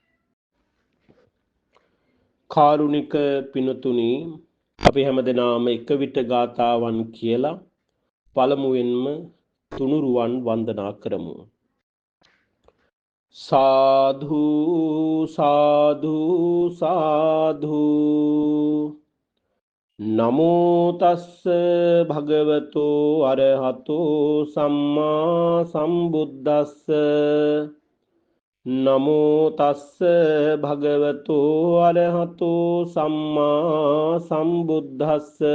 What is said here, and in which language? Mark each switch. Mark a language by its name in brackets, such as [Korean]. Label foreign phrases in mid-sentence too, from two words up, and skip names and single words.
[Sinhala] කාරුණික පිනතුනි, අපි හැමදෙනාම එක විට ගාථාවන් කියලා පළමුවෙන්ම තුනුරුවන් වන්දනා කරමු. [Pali] සාධු සාධු සාධු නමෝ තස්ස භගවතෝ අරහතෝ සම්මා සම්බුද්දස්ස නමෝ තස්ස භගවතු අරහතෝ සම්මා සම්බුද්දස්ස